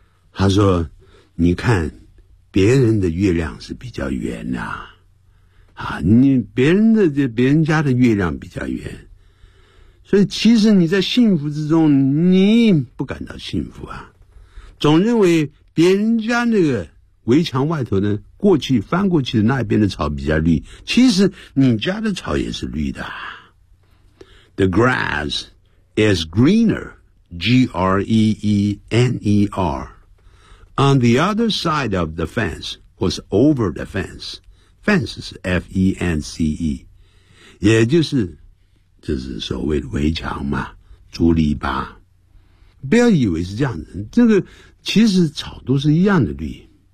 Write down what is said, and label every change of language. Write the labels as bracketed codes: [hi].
[zh] 他说你看别人的月亮是比较圆啊，啊，你别人家的月亮比较圆，所以其实你在幸福之中你不感到幸福啊，总认为别人家那个围墙外头呢过去翻过去的那边的草比较绿，其实你家的草也是绿的啊。 [en] The grass is greener, G-R-E-E-N-E-R, on the other side of the fence, was over the fence. Fence is F-E-N-C-E. [zh] 也就是所谓的围墙嘛，竹篱笆。不要以为是这样子，这个其实草都是一样的绿。